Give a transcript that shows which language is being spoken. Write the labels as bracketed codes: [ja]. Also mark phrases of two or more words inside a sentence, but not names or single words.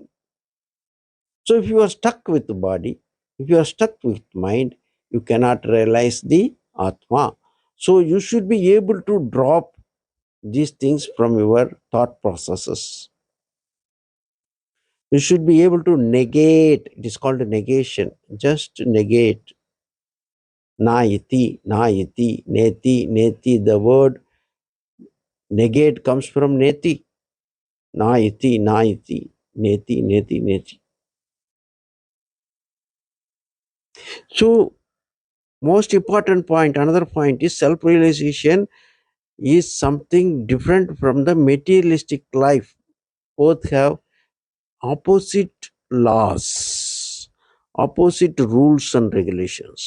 [en] So if you are stuck with the body, if you are stuck with mind, you cannot realize the Atma. So you should be able to drop these things from your thought processes. You should be able to negate. It is called a negation. Just negate. [sa] Na iti, na iti, neti, neti. [en] The word negate comes from neti. [sa] Na iti, na iti, neti, neti, neti. [en] So, most important point, another point is self realization is something different from the materialistic life. Both have opposite laws, opposite rules and regulations.